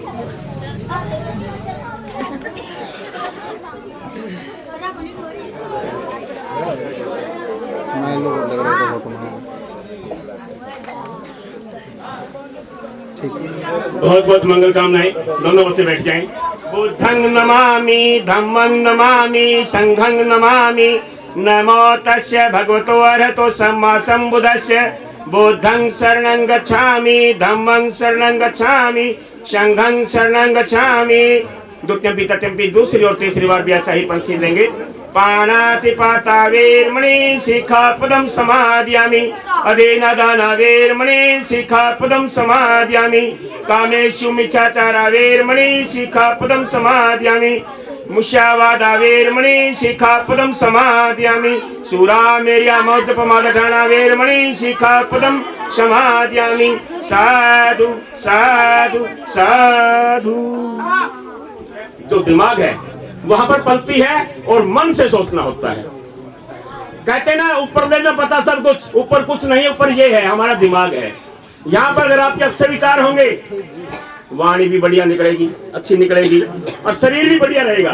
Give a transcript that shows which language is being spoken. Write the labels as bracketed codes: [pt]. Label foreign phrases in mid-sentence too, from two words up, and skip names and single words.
[hi] बहुत बहुत मंगल कामनाएं। दोनों बच्चे बैठ जाएं। [pi] बुद्धं नमामि धम्मं नमामि संघं नमामि नमो तस्य भगवतो अरहतो सम्मा सम्बुद्धस्य। बुद्धं शरणं गच्छामि धम्मं शरणं गच्छामि संघं शरणं गच्छामि। द्वितीयंपि तृतीयंपि [hi] दूसरी और तीसरी बार भी ऐसा ही पंक्ति देंगे। [pi] पाणातिपाता वीरमणि शिखापदं समादयामि अधेन दाना वीरमणि शिखापदं समादयामि कामेषु मिच्छाचारा वीरमणि शिखापदं समादयामि मुष्यावादा वीरमणि शिखापदं समादयामि सूरामेर्या मौजपमादधाना वीरमणि शिखापदं समादयामि। साधु साधु साधु। [hi] जो दिमाग है वहां पर पलती है और मन से सोचना होता है। कहते ना ऊपर लेना पता सब कुछ, ऊपर कुछ नहीं, ऊपर ये है हमारा दिमाग है। यहाँ पर अगर आपके अच्छे विचार होंगे, वाणी भी बढ़िया निकलेगी, अच्छी निकलेगी और शरीर भी बढ़िया रहेगा।